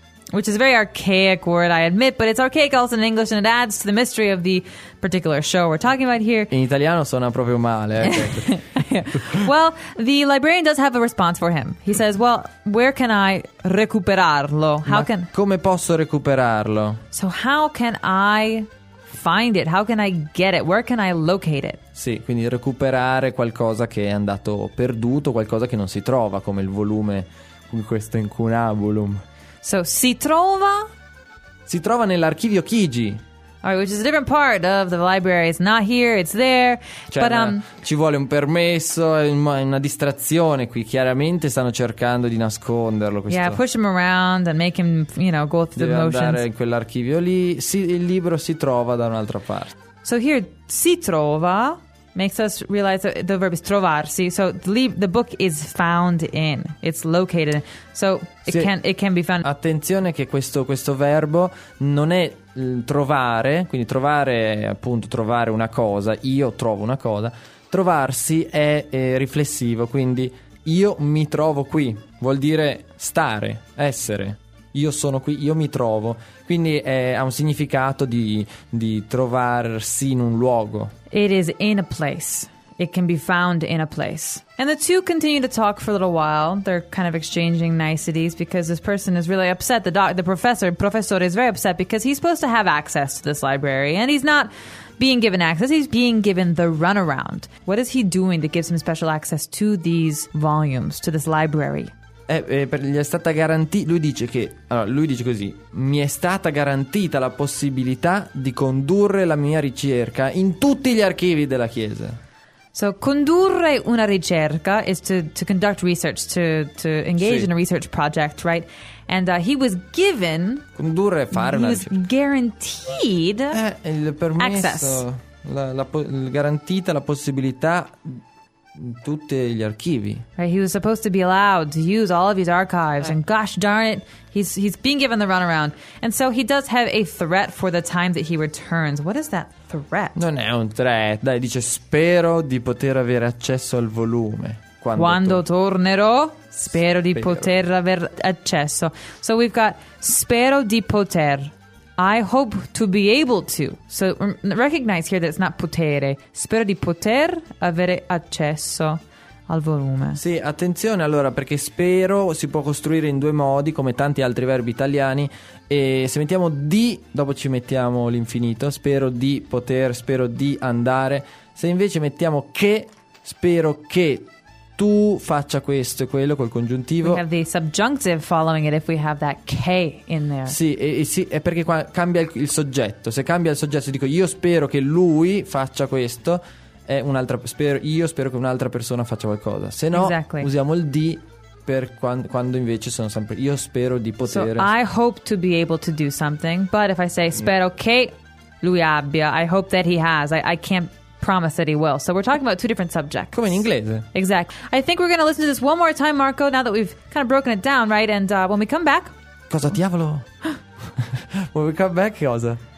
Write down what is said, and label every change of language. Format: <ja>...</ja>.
<en>Which is a very archaic word, I admit, but it's archaic also in English and it adds to the mystery of the particular show we're talking about here.</en> <it>In italiano suona proprio male.</it> <en>Well, the librarian does have a response for him. He says, well, where can I</en> <it>recuperarlo? Come posso recuperarlo?</it> <en>So how can I find it? How can I get it? Where can I locate it?</en> <it>Sì, quindi recuperare qualcosa che è andato perduto, qualcosa che non si trova, come il volume in questo incunabulum.</it> <en>So,</en> <it>si trova? Si trova nell'archivio Chigi.</it> <en>All right, which is a different part of the library. It's not here, it's there.</en> <it>Cioè,</it> <en>but,</en> <it>ci vuole un permesso, una distrazione qui. Chiaramente stanno cercando di nasconderlo. Questo.</it> <en>Yeah, push him around and make him, you know, go through</en> <it>Deve</it> <en>the motions.</en> <it>Deve andare in quell'archivio lì. Si, il libro si trova da un'altra parte.</it> <en>So here, si trova makes us realize that the verb is trovarsi. So the book is found in, it's located. So it can be found.</en> <it>Attenzione che questo verbo non è trovare, quindi trovare appunto trovare una cosa, io trovo una cosa. Trovarsi è riflessivo, quindi io mi trovo qui vuol dire stare, essere. Io sono qui, io mi trovo. Quindi ha un significato di trovarsi in un luogo.</it> <en>It is in a place. It can be found in a place. And the two continue to talk for a little while. They're kind of exchanging niceties because this person is really upset. The professor is very upset because he's supposed to have access to this library and he's not being given access. He's being given the runaround. What is he doing that gives him special access to these volumes, to this library?</en> <it>Gli è stata garantita. Lui dice che. Allora, lui dice così: mi è stata garantita la possibilità di condurre la mia ricerca in tutti gli archivi della Chiesa.</it> <en>So, condurre una ricerca is to conduct research, to engage</en> <it>sì.</it> <en>in a research project, right? And he was given.</en> <it>Condurre, fare una ricerca.</it> <en>Guaranteed.</en> <it>Il permesso.</it> <en>Access.</en> <it>Garantita la possibilità. Tutti gli archivi.</it> <en>Right, he was supposed to be allowed to use all of his archives, and gosh darn it, he's being given the runaround. And so he does have a threat for the time that he returns. What is that threat?</en> <it>Non è un threat. Dai, dice spero di poter avere accesso al volume. Quando tornerò, spero di poter aver accesso.</it> <en>So we've got</en> <it>spero di poter.</it> <en>I hope to be able to. So recognize here that it's not potere.</en> <it>Spero di poter avere accesso al volume. Sì, attenzione allora, perché spero si può costruire in due modi, come tanti altri verbi italiani. E se mettiamo di, dopo ci mettiamo l'infinito. Spero di poter, spero di andare. Se invece mettiamo che, spero che tu faccia questo e quello col congiuntivo.</it> <en>We have the subjunctive following it if we have that K in there.</en> <it>Sì, sì, è perché qua cambia il soggetto. Se cambia il soggetto, dico io spero che lui faccia questo, è un'altra. Io spero che un'altra persona faccia qualcosa. Se no,</it> <en>exactly.</en> <it>Usiamo il D per quando invece sono sempre io spero di poter.</it> <en>So I hope to be able to do something, but if I say</en> <it>spero che lui abbia,</it> <en>I hope that he has, I can't promise that he will. So we're talking about two different subjects.</en> <it>Come in inglese.</it> <en>Exactly. I think we're going to listen to this one more time, Marco, now that we've kind of broken it down, right? And when we come back.</en> <it>Cosa diavolo?</it> <en>When we come back,</en> <it>cosa?</it>